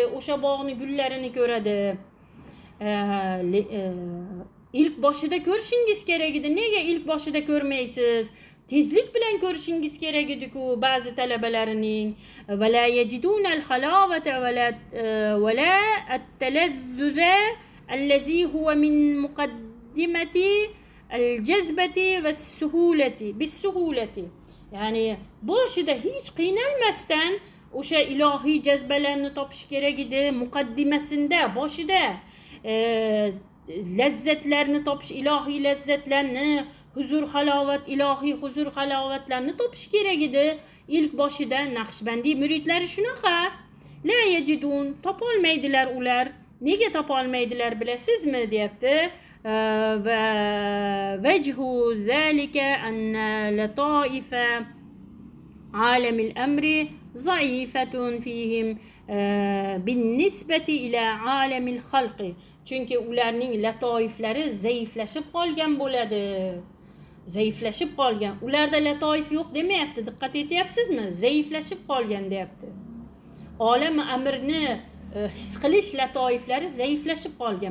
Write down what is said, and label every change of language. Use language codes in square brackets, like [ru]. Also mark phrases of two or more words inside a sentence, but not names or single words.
[uz] O'sha bog'ni gullarini ko'radi. İlk boshida ko'rishingiz kerak edi. Nega ilk boshida ko'rmaysiz? Tezlik bilan ko'rishingiz kerak edi-ku ba'zi talabalarining. [ar] ولا يجدون الحلاوة ولا التلذذ الذي هو من مقدمة الجذبة والسهولة بالسهولة. [uz] Ya'ni boshida hech qiynalmasdan o'sha ilohiy jazbalarni topish kerak edi, muqaddimasida, boshida lazzatlarni topish, ilohiy lazzatlarni, huzur halovat, ilohiy huzur halovatlarni topish kerak edi. İlk boshida Naqshbandi muridlari shunaqa. [ar] لا يجدون, [uz] topolmaydilar ular. Nega topolmaydilar bilasizmi deyapti. [ar] ووجه ذلك أن لطائف عالم الأمر ضعيفة فيهم بالنسبة إلى عالم الخلق. [uz] Chunki ularning latoiflari zaiflashib qolgan bo'ladi. Zaiflashib qolgan. Ularda latoif yo'q demayapti. Diqqat etyapsizmi? Zaiflashib qolgan deyapti. Olam amirni his qilish latoiflari zaiflashib qolgan.